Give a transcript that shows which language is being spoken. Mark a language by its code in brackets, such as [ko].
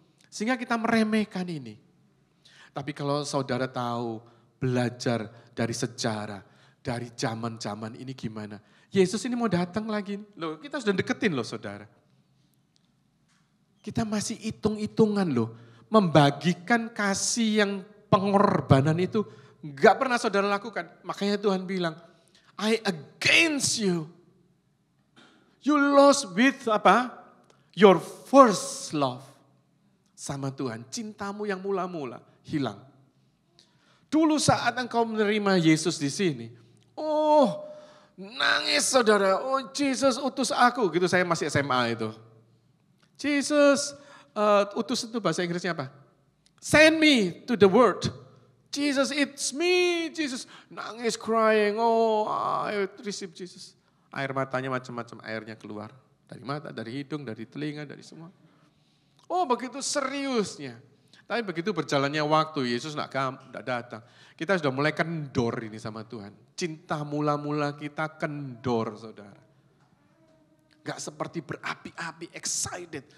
[id] Sehingga kita meremehkan ini. Tapi kalau saudara tahu, belajar dari sejarah, dari zaman-zaman ini gimana. Yesus ini mau datang lagi. Loh, kita sudah deketin loh saudara. Kita masih hitung-hitungan loh. Membagikan kasih yang pengorbanan itu gak pernah saudara lakukan. Makanya Tuhan bilang, [en] I against you. You lost with [id] apa? [en] Your first love. [id] Sama Tuhan, cintamu yang mula-mula hilang. Dulu saat engkau menerima Yesus di sini, oh nangis saudara, oh Jesus utus aku, gitu saya masih SMA itu. Jesus, utus itu bahasa Inggrisnya apa? [en] Send me to the world. Jesus, it's me, Jesus. Nangis, crying, oh I receive Jesus. [id] Air matanya macam-macam, airnya keluar. Dari mata, dari hidung, dari telinga, dari semua. Oh begitu seriusnya. Tapi begitu berjalannya waktu, Yesus enggak datang. Kita sudah mulai kendor ini sama Tuhan. Cinta mula-mula kita kendor, saudara. Gak seperti berapi-api, excited.